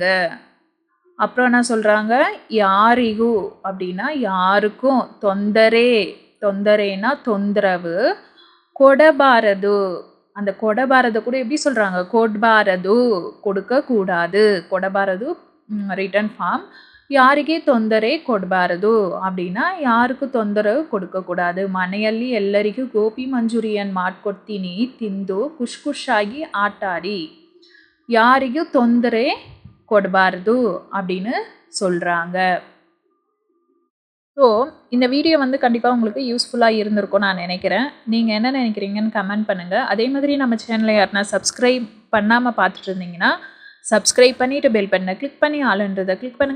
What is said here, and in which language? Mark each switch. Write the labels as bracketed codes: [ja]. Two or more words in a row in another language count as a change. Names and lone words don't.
[ta] அப்புறம் என்ன சொல்கிறாங்க, யாரிகு அப்படின்னா யாருக்கும் தொந்தரேனா தொந்தரவு, கொடபாரது அந்த கொடபாரத கூட எப்படி சொல்கிறாங்க, கொட்பாரது கொடுக்கக்கூடாது. கொடபாரது [en] written form. [kn] ಯಾರಿಗೆ ತೊಂದರೆ ಕೊಡಬಾರದು [ta] அப்படின்னா யாருக்கு தொந்தரவு கொடுக்கக்கூடாது. [kn] ಮನೆಯಲ್ಲಿ ಎಲ್ಲರಿಗೂ ಗೋಬಿ ಮಂಚೂರಿಯನ್ ಮಾಡ್ಕೊಡ್ತೀನಿ, ತಿಂದು ಖುಷ್ ಖುಷಾಗಿ ಆಟಾಡಿ. ಯಾರಿಗೂ ತೊಂದರೆ ಕೊಡಬಾರದು [ta] அப்படின்னு சொல்கிறாங்க. ஸோ இந்த வீடியோ வந்து கண்டிப்பாக உங்களுக்கு யூஸ்ஃபுல்லாக இருந்திருக்கும் நான் நினைக்கிறேன். நீங்கள் என்ன நினைக்கிறீங்கன்னு கமெண்ட் பண்ணுங்கள். அதே மாதிரி நம்ம சேனலை யாருனா சப்ஸ்கிரைப் பண்ணாமல் பார்த்துட்டு இருந்தீங்கன்னா சப்ஸ்கிரைப் பண்ணிவிட்டு [en] bell button [ta] கிளிக் பண்ணி ஆளுன்றதை கிளிக் பண்ணுங்கள்.